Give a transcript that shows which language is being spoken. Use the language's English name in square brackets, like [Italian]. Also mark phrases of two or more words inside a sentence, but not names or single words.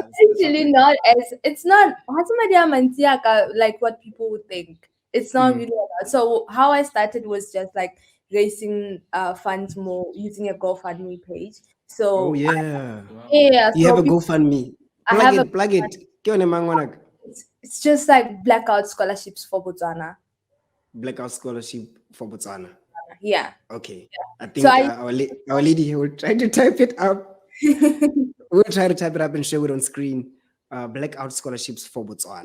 [English] It's actually not as it's not like what people would think. It's not really a lot. So how I started was just like raising funds more using a GoFundMe page. Oh So yeah. yeah, You have so a GoFundMe. I Plug have a it, plug it. [Tswana] Ke yone mang ngwanaka? [English] it's just like blackout scholarships for Botswana. Blackout scholarship for Botswana. Yeah. Okay. I So think I our lady here will try to type it up. We'll try to type it up and show it on screen. Blackout scholarships for Botswana.